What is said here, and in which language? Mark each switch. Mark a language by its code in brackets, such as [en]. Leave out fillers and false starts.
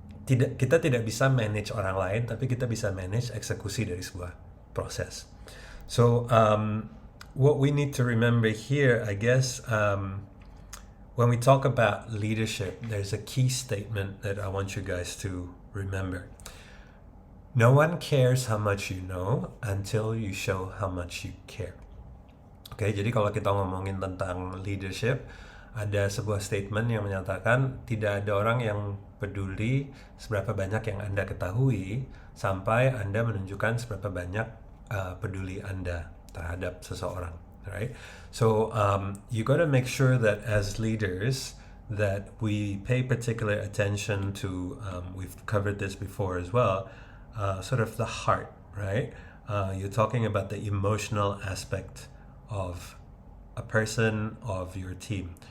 [id] Kita tidak bisa manage orang lain, tapi kita bisa manage eksekusi dari sebuah proses. [en] So what we need to remember here, I guess, when we talk about leadership, there's a key statement that I want you guys to remember. No one cares how much you know until you show how much you care. [id] Okay, jadi kalau kita ngomongin tentang leadership, ada sebuah statement yang menyatakan tidak ada orang yang peduli seberapa banyak yang Anda ketahui sampai Anda menunjukkan seberapa banyak peduli Anda terhadap seseorang, right? So you got to make sure that as leaders that we pay particular attention to, we've covered this before as well, sort of the heart, right? You're talking about the emotional aspect of a person, of your team.